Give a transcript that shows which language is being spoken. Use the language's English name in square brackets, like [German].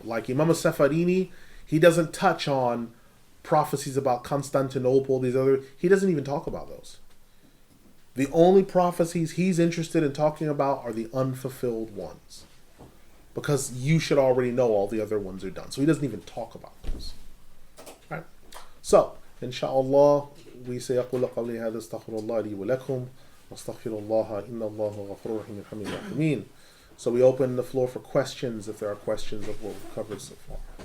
[English] Like Imam al-Safarini, he doesn't touch on prophecies about Constantinople, he doesn't even talk about those. The only prophecies he's interested in talking about are the unfulfilled ones, because you should already know all the other ones are done. So he doesn't even talk about those. Right? So, inshallah, we say [Arabic] أقول قولي هذا استغفر الله لي ولكم واستغفر الله إن الله غفور رحيم حميد رحيمين. [English] So we open the floor for questions if there are questions of what we've covered so far.